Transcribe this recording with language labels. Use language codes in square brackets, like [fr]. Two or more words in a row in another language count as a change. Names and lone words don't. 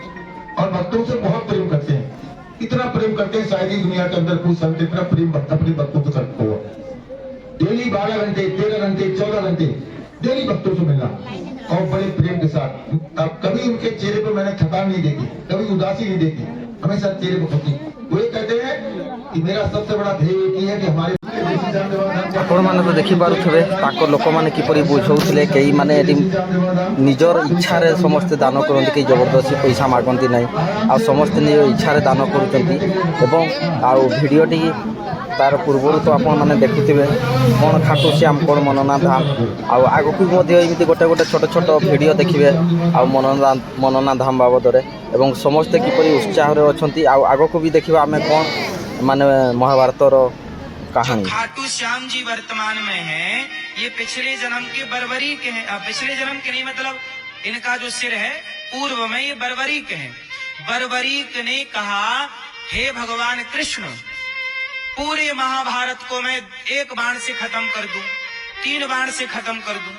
[hi] और भक्तों से बहुत प्रेम करते हैं। इतना प्रेम करते हैं, शायद ही दुनिया के अंदर कोई संत इतना प्रेम अपने भक्तों से करते हो। डेली 12 घंटे 13 घंटे 14 घंटे डेली भक्तों से मिलना और बड़े प्रेम के साथ। अब कभी उनके चेहरे पर मैंने थकान नहीं देखी, कभी उदासी नहीं देखी, हमेशा चेहरे पर खुशी। वो ये कहते हैं कि मेरा सबसे बड़ा ध्येय एक ही है कि हमारे [or] ଆପଣମାନେ ତ ଦେଖିପାରୁଥିବେ ତାଙ୍କ ଲୋକମାନେ କିପରି ବୁଝାଉଥିଲେ। କେହିମାନେ ଏଠି ନିଜର ଇଚ୍ଛାରେ ସମସ୍ତେ ଦାନ କରନ୍ତି, କେହି ଜବରଦସ୍ତି ପଇସା ମାଗନ୍ତି ନାହିଁ, ଆଉ ସମସ୍ତେ ନିଜ ଇଚ୍ଛାରେ ଦାନ କରୁଛନ୍ତି। ଏବଂ ଆଉ ଭିଡ଼ିଓଟି ତାର ପୂର୍ବରୁ ତ ଆପଣମାନେ ଦେଖିଥିବେ କ'ଣ ଖାଟୁ ଶ୍ୟାମ କ'ଣ ମନନା ଧାମ, ଆଉ ଆଗକୁ ମଧ୍ୟ ଏମିତି ଗୋଟେ ଗୋଟେ ଛୋଟ ଛୋଟ ଭିଡ଼ିଓ ଦେଖିବେ ଆଉ ମନନା ଧାମ ବାବଦରେ, ଏବଂ ସମସ୍ତେ କିପରି ଉତ୍ସାହରେ ଅଛନ୍ତି। ଆଉ ଆଗକୁ ବି ଦେଖିବା ଆମେ କ'ଣ ମାନେ ମହାଭାରତର कहानी। [hi] खाटू श्याम जी वर्तमान में है, ये पिछले जन्म के बरबरी के हैं। पिछले जन्म के नहीं, मतलब इनका जो सिर है पूर्व में ये बरबरीक है। बरबरीक ने कहा, हे भगवान कृष्ण, पूरे महाभारत को मैं एक बाण से खत्म कर दूं, 3 बाण से खत्म कर दूं।